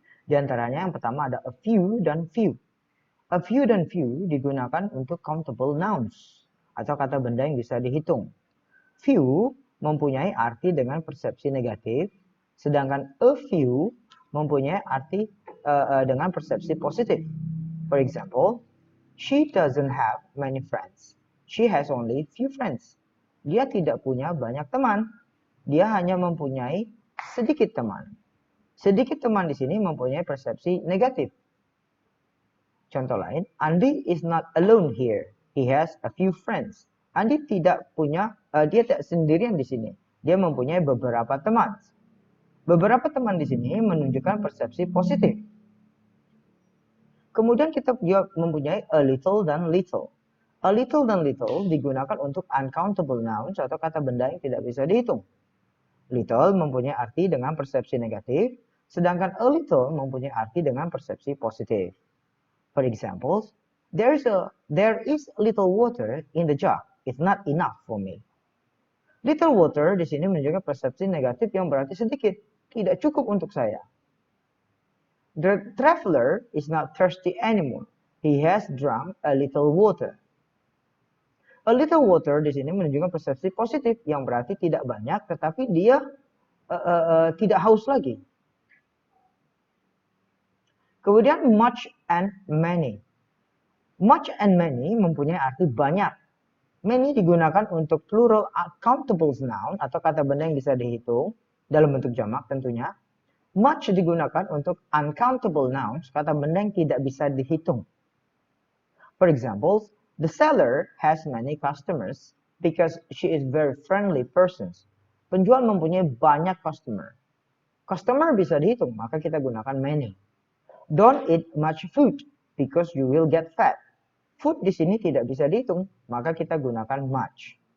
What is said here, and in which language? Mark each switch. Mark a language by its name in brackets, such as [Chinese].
[Indonesian] Di antaranya yang pertama ada a few dan few. A few dan few digunakan untuk countable nouns atau kata benda yang bisa dihitung. Few mempunyai arti dengan persepsi negatif, sedangkan a few mempunyai arti dengan persepsi positif. [English] For example, she doesn't have many friends. She has only few friends. [Indonesian] Dia tidak punya banyak teman. Dia hanya mempunyai sedikit teman. Sedikit teman di sini mempunyai persepsi negatif. Contoh lain, [English] Andy is not alone here. He has a few friends. [Indonesian] Andy tidak punya, dia tidak sendirian di sini. Dia mempunyai beberapa teman. Beberapa teman di sini menunjukkan persepsi positif. Kemudian kita juga mempunyai a little dan little. A little dan little digunakan untuk uncountable nouns atau kata benda yang tidak bisa dihitung. Little mempunyai arti dengan persepsi negatif, sedangkan a little mempunyai arti dengan persepsi positif. [English] For example, there is little water in the jug. It's not enough for me. [Indonesian] Little water di sini menunjukkan persepsi negatif yang berarti sedikit, tidak cukup untuk saya. [English] The traveler is not thirsty anymore. He has drunk a little water. [Indonesian] A little water di sini menunjukkan persepsi positif yang berarti tidak banyak, tetapi dia tidak haus lagi. Kemudian much and many. Much and many mempunyai arti banyak. Many digunakan untuk plural countable noun atau kata benda yang bisa dihitung dalam bentuk jamak tentunya. Much digunakan untuk uncountable nouns, kata benda yang tidak bisa dihitung. [English] For example, the seller has many customers because she is very friendly person. [Indonesian] Penjual mempunyai banyak customer. Customer bisa dihitung, maka kita gunakan many. [English] Don't eat much food because you will get fat. [Indonesian] Food di sini tidak bisa dihitung, maka kita gunakan much.